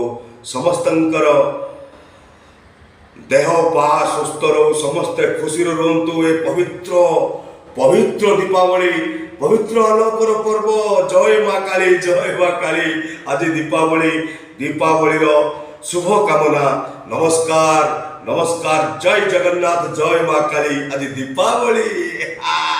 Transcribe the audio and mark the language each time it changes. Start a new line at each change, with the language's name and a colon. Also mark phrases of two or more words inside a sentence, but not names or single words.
Odia: ସମସ୍ତଙ୍କର ଦେହ ପା ସୁସ୍ଥ ରହୁ, ସମସ୍ତେ ଖୁସିରେ ରୁହନ୍ତୁ। ଏ ପବିତ୍ର ଦୀପାବଳି, ପବିତ୍ର ଆଲୋକର ପର୍ବ। ଜୟ ମା କାଳୀ, ଜୟ ମା କାଳୀ। ଆଜି ଦୀପାବଳିର
Bangla: শুভ কামনা। নমস্কার, নমস্কার। জয় জগন্নাথ, জয় মা কালী। আজ দীপাবলি।